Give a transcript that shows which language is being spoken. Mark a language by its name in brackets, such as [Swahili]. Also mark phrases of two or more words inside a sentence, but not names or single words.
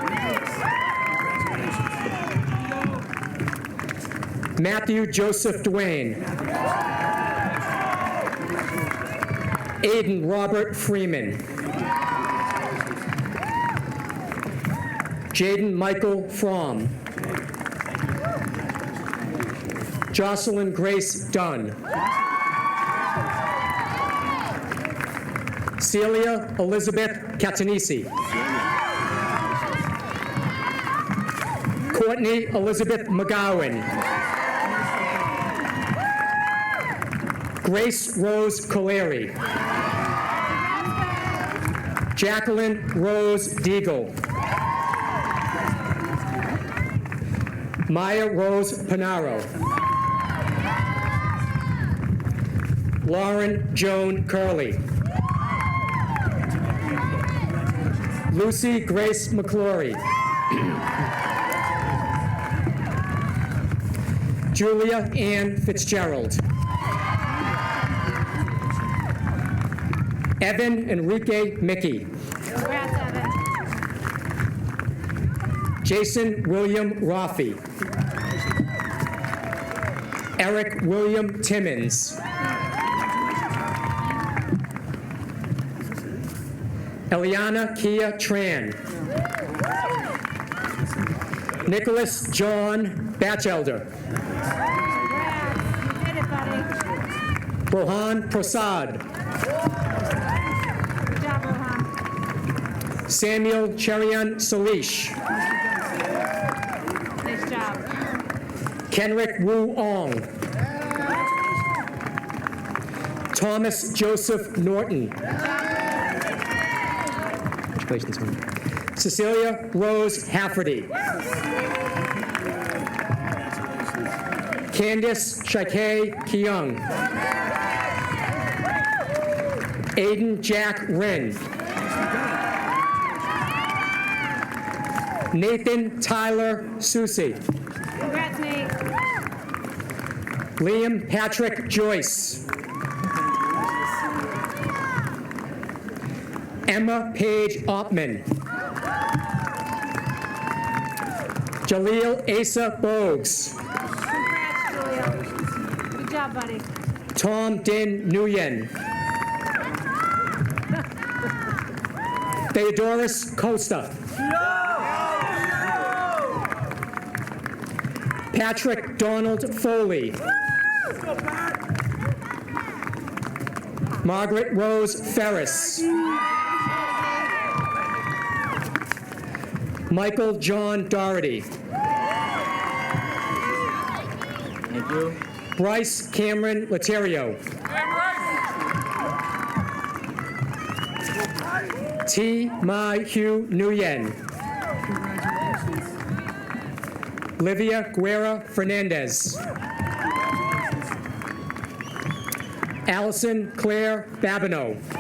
[English] Matthew Joseph Duane. Aiden Robert Freeman. Jaden Michael Fromm. Jocelyn Grace Dunn. Celia Elizabeth Catanese. Courtney Elizabeth McGowan. Grace Rose Coleri. Jacqueline Rose Deagle. Maya Rose Panaro. Lauren Joan Curley. Lucy Grace McClory. Julia Ann Fitzgerald. Evan Enrique Mickey. Congrats, Evan. Jason William Rafi. Eric William Timmons. Eliana Kia Tran. Nicholas John Batchelder. Congrats. You did it, buddy. Rohan Prasad. Good job, Rohan. Samuel Cherian Salish. Nice job. Kenrick Wu Ong. Thomas Joseph Norton. Congratulations, man. Cecilia Rose Hafferty. Candice Shaikeh Keung. Aiden Jack Wren. Nathan Tyler Susi. Congrats, Nate. Liam Patrick Joyce. Emma Page Oppman. Jaleel Asa Bogues. Congrats, Julio. Good job, buddy. Tom Din Nguyen. Theodoros Costa. Patrick Donald Foley. Margaret Rose Ferris. Michael John Doherty. Thank you. Bryce Cameron Laterio. T. Mai Hugh Nguyen. Livia Guerra Fernandez. Allison Claire Babineau.